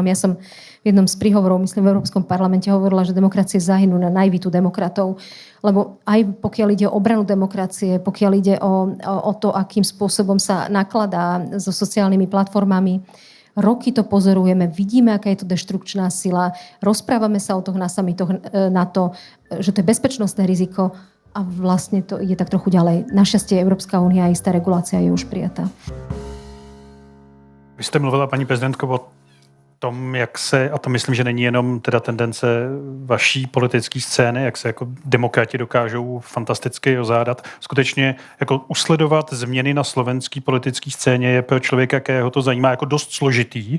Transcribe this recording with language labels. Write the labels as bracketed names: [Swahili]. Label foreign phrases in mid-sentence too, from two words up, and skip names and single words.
[Slovak] Ja som v jednom z príhovorov, myslím v Európskom parlamente, hovorila, že demokracie zahynú na najvitu demokratov, lebo aj pokiaľ ide o obranu demokracie, pokiaľ ide o to, akým spôsobom sa nakladá so sociálnymi platformami, roky to pozorujeme, vidíme, aká je to deštrukčná sila, rozprávame sa o tom na samitoch na to, že to je bezpečnostné riziko a vlastne to ide tak trochu ďalej. Našťastie Európska únia a istá regulácia je už prijatá. [Czech] Vy jste mluvila, paní prezidentko, o tom, jak se, a to myslím, že není jenom teda tendence vaší politické scény, jak se jako demokrati dokážou fantasticky rozádat. Skutečně jako usledovat změny na slovenské politické scéně je pro člověka, jakého to zajímá, jako dost složitý.